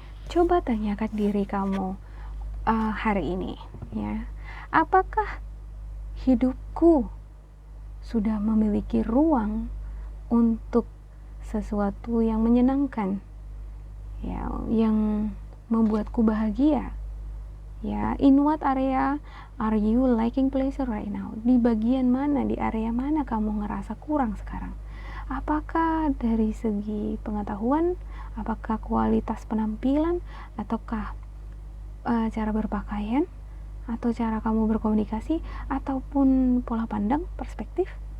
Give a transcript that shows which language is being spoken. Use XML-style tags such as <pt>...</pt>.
<id>Coba tanyakan diri kamu hari ini ya, apakah hidupku sudah memiliki ruang untuk sesuatu yang menyenangkan ya, yang membuatku bahagia ya.</id> <en>In what area are you lacking pleasure right now?</en> <id>Di bagian mana, di area mana kamu ngerasa kurang sekarang? Apakah dari segi pengetahuan, apakah kualitas penampilan, ataukah cara berpakaian, atau cara kamu berkomunikasi, ataupun pola pandang, perspektif?</id>